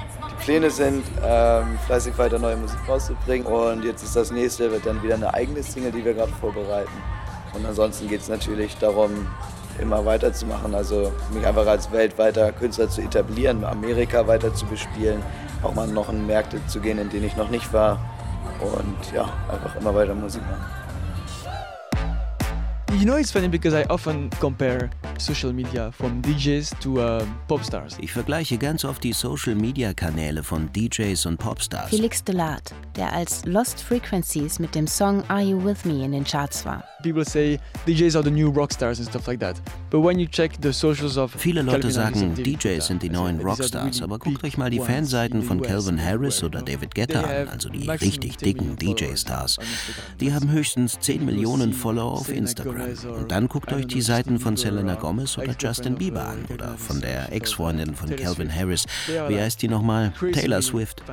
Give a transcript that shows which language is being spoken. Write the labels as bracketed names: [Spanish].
[German] Die Pläne sind, fleißig weiter neue Musik rauszubringen und jetzt ist das nächste, wird dann wieder eine eigene Single, die wir gerade vorbereiten. Und ansonsten geht es natürlich darum, immer weiterzumachen, also mich einfach als weltweiter Künstler zu etablieren, Amerika weiter zu bespielen, auch mal noch in Märkte zu gehen, in denen ich noch nicht war und ja, einfach immer weiter Musik machen. [English] You know it's funny because I often compare Social Media, [German] von [English] DJs to Popstars. [German] Ich vergleiche ganz oft die Social Media Kanäle von DJs und Popstars. Felix Delart, der als Lost Frequencies mit dem Song Are You With Me in den Charts war. [English] People say DJs are the new rockstars and stuff like that. But when you check the socials of [German] viele Leute Calvin sagen, DJs sind die neuen Rockstars, aber guckt euch mal die Fanseiten von Calvin Harris oder David Guetta an, also die richtig dicken DJ-Stars. Die haben höchstens 10 Millionen Follower auf Instagram. Und dann guckt euch die Seiten von Selena Gomez oder Justin Bieber an oder von der Ex-Freundin von Calvin Harris. Wie heißt die nochmal? Taylor Swift.